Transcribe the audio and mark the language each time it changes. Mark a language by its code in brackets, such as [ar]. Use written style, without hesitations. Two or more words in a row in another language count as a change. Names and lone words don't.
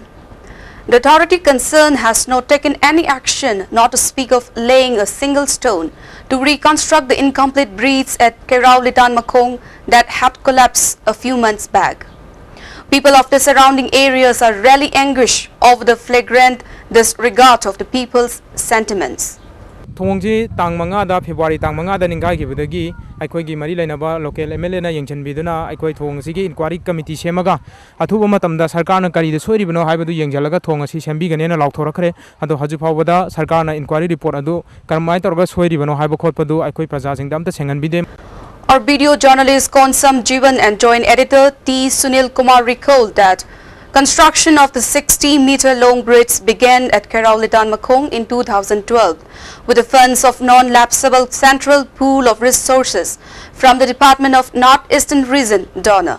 [en] The authority concerned has not taken any action, not to speak of laying a single stone, to reconstruct the incomplete bridge at Kairao Litan Makong that had collapsed a few months back. People of the surrounding areas are really anguished over the flagrant disregard of the people's sentiments. [mni] Thongji tang manga da February tang manga da ningai gi budagi aikoi gi mari lainaba [en] local MLA [mni] na yengchan biduna aikoi thongsi gi [en] inquiry committee [mni] semaga athuba matamda sarkar na kari de soiri bino haibadu yengjalaga thong asi sembi gane na laukthora ado haju phawada sarkar na [en] inquiry report [mni] adu karmai torga soiri bino haiba khotpadu aikoi praja singda amta sengan bidem. [en] Our video journalist Konsam Jivan and joint editor T. Sunil Kumar recalled that construction of the 60-meter-long bridge began at Kairao Litan Makong in 2012 with the funds of non-lapsable Central Pool of Resources from the Department of North-Eastern Region donor.